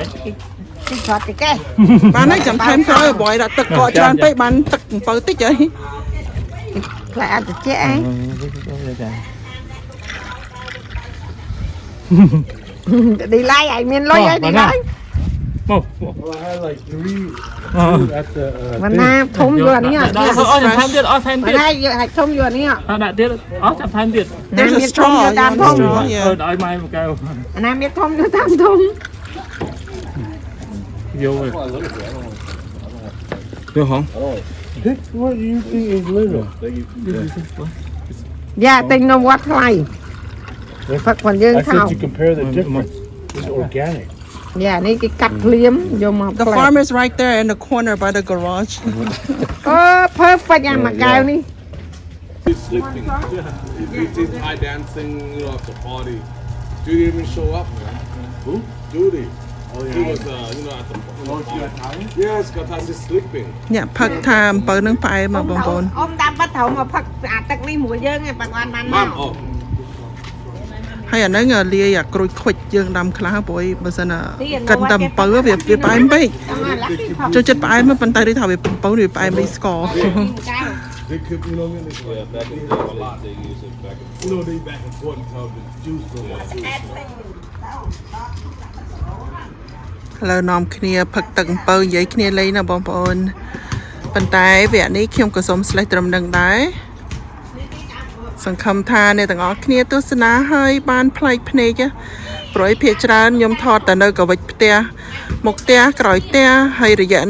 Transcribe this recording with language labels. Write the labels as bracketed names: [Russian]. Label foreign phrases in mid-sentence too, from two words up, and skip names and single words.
[Khmer] ទីគាត់ទីគេ បានហើយចាំថែមក្រោយបយដាក់ទឹកកកច្រើនពេកបានទឹកអំពៅតិចហើយ ខ្លាចអត់ត្រជាក់ឯងឌីឡាយឯងមានលុយហើយឌីឡាយ មក [English] Well, I had like 3 at the [Khmer] មិនណាធំយកអានេះអត់ ដល់អស់ថែមទៀតអស់ថែម មិន ទៀត ណាយកឲ្យធំយកអានេះអត់ ដាក់ទៀតអស់ចាប់ថែមទៀត [English] There's a straw [Khmer] តាមធំ ឲ្យម៉ែមួយកៅ អាណាមានធំយកតាមធំ យកហើយ [English] Pick what you think is little. [Khmer] យ៉ាទិញនៅវត្តថ្លៃផឹកផងយើង [English] I [Khmer] ថោ [English] said you compare the difference. It's organic. [Khmer] យ៉ានេះគេកាត់ភ្លាមយកមក [English] The farm is right there in the corner by the garage [Khmer] អូ perfect អាមួយកែវនេះ [English] Sleeping. We did Thai dancing, you know, at the party. Judy didn't even show up, man. Who? Judy. Oh, yeah. She was, you know, at the party. Yes, because I was sleeping. [Khmer] អ្នកផឹកថាអំពៅនឹងផ្អែមមកបងប្អូន អ៊ំតាមបាត់ត្រូវមកផឹកអាទឹកនេះមួយយើងឯងបើបានមក [English] Mom, oh. [Khmer] ហើយអាហ្នឹងលាយអាក្រូចខូចយើងដាំខ្លះព្រោះបើសិនកិនតែអំពៅវាផ្អែមពេកចូលចិត្តផ្អែមប៉ុន្តែដូចថាវាអំពៅវាផ្អែមដូចស្ករ [English] They could, you know what I mean? Yeah, back in the day, a lot they use it back in. You know, they back and forth until the juice goes out. [Khmer] ឥឡូវនាំគ្នាផឹកទឹកអំពៅនិយាយគ្នាលេងណាបងប្អូនប៉ុន្តែវគ្គនេះខ្ញុំក៏សូមស្លេះត្រឹមនឹងដែរសង្ឃឹមថាអ្នកទាំងអស់គ្នាទ ស្សនាហើយបានប្លែកភ្នែកព្រោះភាគច្រើនខ្ញុំថតតែនៅកវិចផ្ទះមុខផ្ទះក្រោយផ្ទះហើយរយៈ